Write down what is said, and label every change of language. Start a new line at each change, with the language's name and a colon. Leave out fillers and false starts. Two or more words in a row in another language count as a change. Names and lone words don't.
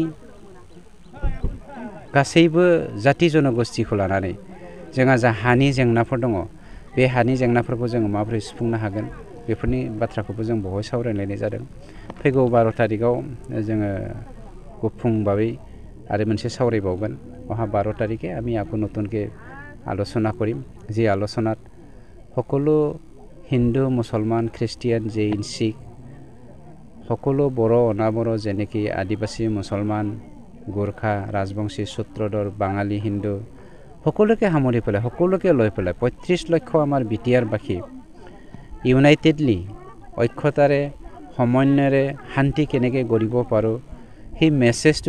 Bodo: गासैबो जाति जनगोष्ठीखौ लानानै जोंहा जा हानि जेंनाफोर दङ बे हानि जेंनाफोरखौ जोङो माबोरै सुफुंनो हागोन बेफोरनि बाथ्राखौबो जों बेवहाय सावरायलायनाय जादों फैगौ 12 तारिखआव जोङो गुफुं भाबै आरो मोनसे सावरायबावगोन
Assamese: অহা 12 তারিখে আমি আকৌ নতুনকৈ আলোচনা কৰিম যে আলোচনাত সকলো হিন্দু মুছলমান খ্ৰীষ্টিয়ান জৈন শিখ সকলো বড় অনাবড় যেনেকি আদিবাসী মুছলমান গোৰ্খা ৰাজবংশী সূত্ৰধৰ বাঙালী হিন্দু সকলোকে সামৰি পেলাই সকলোকে লৈ পেলাই 35 লক্ষ আমাৰ বিটিআৰবাসী ইউনাইটেডলি ঐক্যতাৰে সমন্বয়েৰে শান্তি কেনেকৈ গঢ়িব পাৰোঁ সেই মেছেজটো